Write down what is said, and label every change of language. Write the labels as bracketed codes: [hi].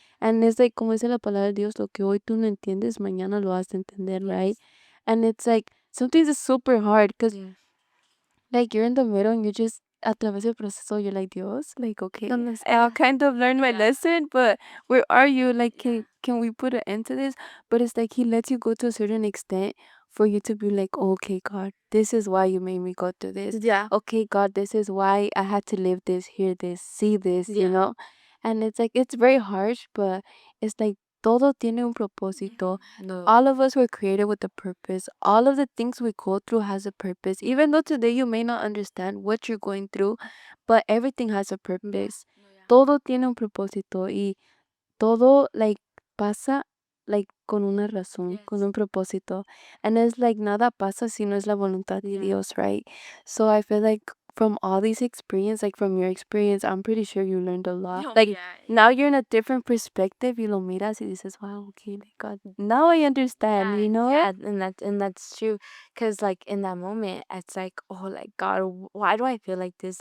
[en] And it's like, [es] como dice la palabra de Dios, lo que hoy tú no entiendes, mañana lo vas a entender, [en] right? And it's like, sometimes it's super hard because, like, you're in the middle and you just, [es] a través del proceso, [en] you're like, Dios, like, okay, [es] ¿Dónde [en] I'll [es] está? [en] kind of learn my lesson, but where are you? Like, can we put an end to this? But it's like, he lets you go to a certain extent for you to be like, okay, God, this is why you made me go through this. Yeah. Okay, God, this is why I had to live this, hear this, see this, Yeah. And it's like, it's very harsh, but it's like, [es] todo tiene un propósito. No. [en] All of us were created with a purpose. All of the things we go through has a purpose. Even though today you may not understand what you're going through, but everything has a Yeah. purpose. [es] Todo tiene un propósito y todo like pasa like con una razón, con un propósito. [en] And it's like [es] nada pasa si no es la voluntad de Dios, [en] right? So I feel like from all these experience, like from your experience, I'm pretty sure you learned a lot. Like now you're in a different perspective, [es] y lo miras y dices, [en] wow, okay, like God, now I understand, you know? Yeah, and that's true. Cause like in that moment, it's like, oh, like God, why do I feel like this?